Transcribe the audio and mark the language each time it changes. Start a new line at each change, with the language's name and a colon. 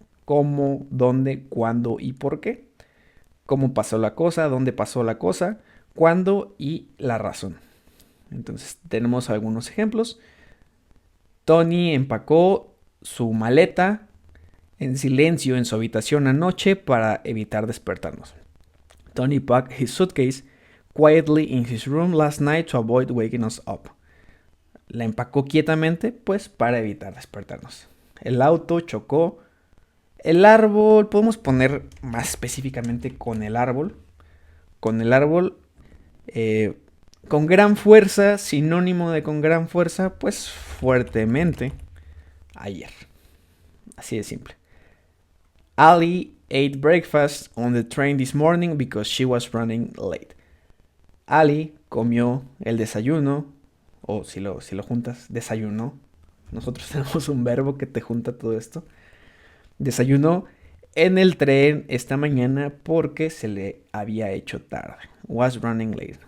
Spanish: Cómo, dónde, cuándo y por qué. Cómo pasó la cosa, dónde pasó la cosa, cuándo y la razón. Entonces tenemos algunos ejemplos. Tony empacó su maleta en silencio en su habitación anoche para evitar despertarnos.
English: Tony packed his suitcase quietly in his room last night to avoid waking us up.
Spanish: La empacó quietamente, pues para evitar despertarnos. El auto chocó. El árbol, podemos poner más específicamente con el árbol. Con el árbol, con gran fuerza, sinónimo de con gran fuerza, pues fuertemente, ayer. Así de simple.
English: Ali ate breakfast on the train this morning because she was running late.
Spanish: Ali comió el desayuno, o si lo juntas, desayunó. Nosotros tenemos un verbo que te junta todo esto. Desayunó en el tren esta mañana porque se le había hecho tarde.
English: Was running late.